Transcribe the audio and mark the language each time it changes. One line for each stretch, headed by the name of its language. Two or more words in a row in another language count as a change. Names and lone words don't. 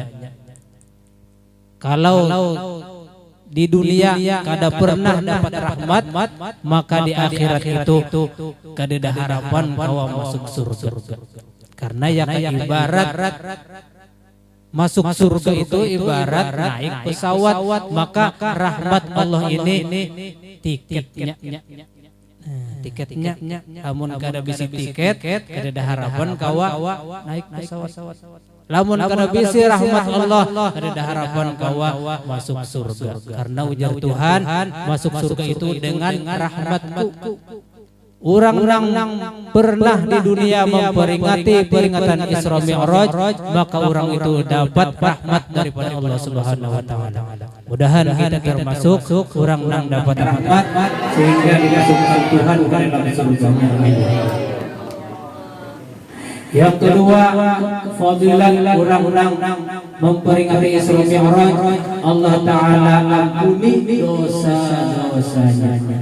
Banjar: Kalau di dunia kada pernah dapat rahmat, maka di akhirat itu kada ada harapan kau masuk surga.
Indonesian: Karena yang ibarat masuk surga itu ibarat naik pesawat, maka rahmat Allah ini tiketnya.
Banjar: Tiketnya, namun kada bisa tiket, kada ada harapan kau naik pesawat. Lamun kada bisi rahmat Allah, ada harapan kawa masuk surga. Karena ujar Tuhan, masuk surga itu dengan rahmatku. Orang nang pernah di dunia memperingati peringatan Isra Mi'raj, maka orang itu dapat rahmat daripada
Arabic: Allah Subhanahu wa Ta'ala.
Banjar: Mudahan kita termasuk orang nang dapat rahmat sehingga dimasukkan Tuhan ke dalam surga-Nya.
Indonesian: Yang kedua, fadilah orang-orang memperingati Isra Mi'raj, Allah Ta'ala ampuni dosa-dosanya.